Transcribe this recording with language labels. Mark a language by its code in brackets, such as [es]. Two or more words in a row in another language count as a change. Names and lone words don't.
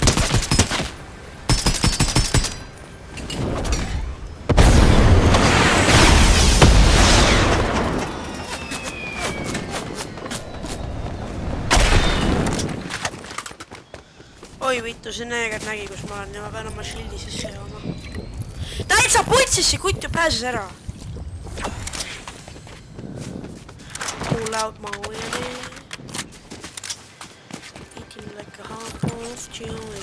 [et] Oi vittu, see neeger nägi, kus ma olen ja ma pean oma šildi sisse jooma. Täitsa putsis, see kutt ju pääses ära. [en] Pull out my willy. Eating like a hot of chili.